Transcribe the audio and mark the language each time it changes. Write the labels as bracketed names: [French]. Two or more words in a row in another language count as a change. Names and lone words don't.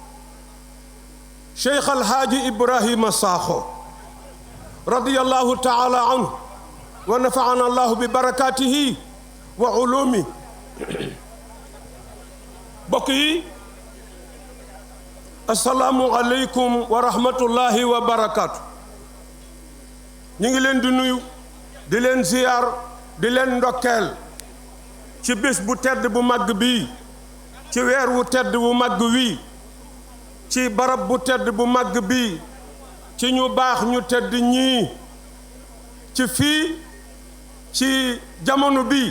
[Arabic] شيخ الحاج إبراهيم ساخو رضي الله تعالى عنه، ونفعنا الله ببركاته وعلومه. بقي السلام عليكم ورحمة الله وبركاته. [Wolof] ñu ngi leen di nuyu di leen ziyaar di leen ndokkeel ci bés bu tedd bu màgg bii, ci weer wu tedd bu màgg wii, ci barab bu tedd bu màgg bii, ci ñu baax ñu tedd ñii, ci fii ci jamono bii